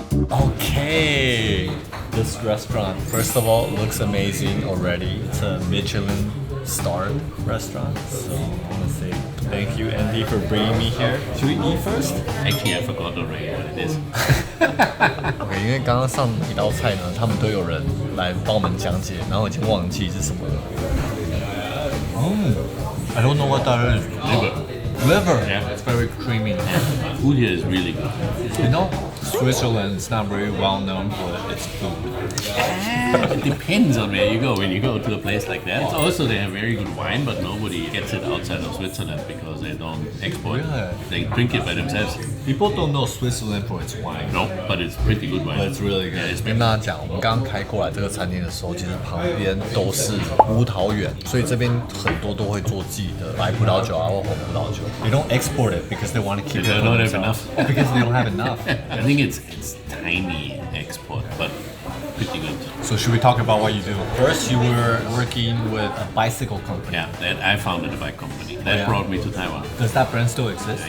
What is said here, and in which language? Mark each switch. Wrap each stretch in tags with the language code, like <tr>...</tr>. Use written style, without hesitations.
<en>Okay, this restaurant, first of all, looks amazing already. It's a Michelin-starred restaurant, so I want to say thank you, Andy, for bringing me here. Should we eat first? Actually, I forgot already what it is.</en> <zh>OK， 因為剛剛上一道菜呢，他們都有人來幫我們講解，然後已經忘記是什麼了。</zh> <en>I don't know what that is. Liver. Yeah, it's very creamy. Yeah. Food here is really good. You know, Switzerland is not very well known for its food. It depends on where you go. When you go to a place like that, also they have very good wine, but nobody gets it outside of Switzerland because they don't export it. Really? They drink it by themselves. People don't know Switzerland for its wine. No, but it's pretty good wine. But it's really good. Yeah, it's</en> <zh>跟大家講，我們剛剛開過來這個餐廳的時候，其實旁邊都是葡萄園，所以這邊很多都會做自己的白葡萄酒啊或紅葡萄酒。</zh> <en>They don't export it because they want to keep it. They don't have enough. Oh, because they don't have enough. I think it's tiny export, but pretty good. So should we talk about what you do? First, you were working with a bicycle company. Yeah, that I founded a bike company. That brought me to Taiwan. Does that brand still exist?</en>